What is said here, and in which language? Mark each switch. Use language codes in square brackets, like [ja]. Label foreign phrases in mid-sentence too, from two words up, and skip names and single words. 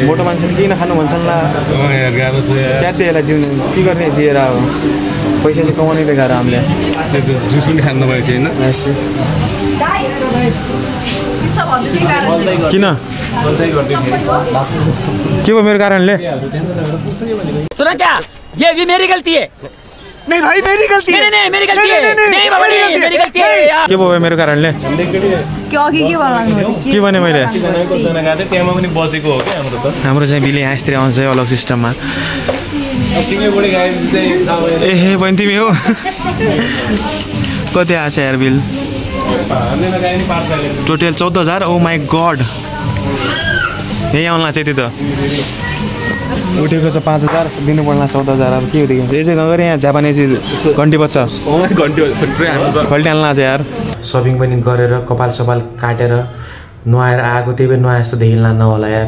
[ne] मोटो मान्छेले किन खानु भन्छन् ला यार गाह्रो छ यार क्या बेला जिउनु के गर्ने जिएर अब पैसा चाहिँ कमाउनै बेकार हामीले जुस पनि खानु नपाएछ हैन किन के भयो मेरो कारणले [hi] सुना क्या ये भी मेरी गलती है नहीं भाई मेरी गलती है नहीं मेरी गलती है नहीं बाबा नहीं मेरी गलती है [ne] के भयो मेरो कारणले के भने मैले त्यहाँ पनि बचेको हो क्या हाम्रो त हाम्रो चाहिँ बिल यहाँ यस्तै आउँछ अलग सिस्टममा तिमीले बढी गाएपछि चाहिँ ए हे बहिनी तिमी हो कति आएको छ यार [en] bill total [ne] 14,000 [en] Oh my god [ne] यही आउला चाहिँ त्यो त उठेको छ 5,000 दिनु पर्ला 14,000 अब के उठेको यसै नगरे यहाँ जापानिज घन्टी बज्छ घल्टी हाल्न आज यार सपिङ पनि गरेर कपाल सपाल काटेर नुहाएर आएको त्यही पनि नुहाए जस्तो देखिँला नहोला यार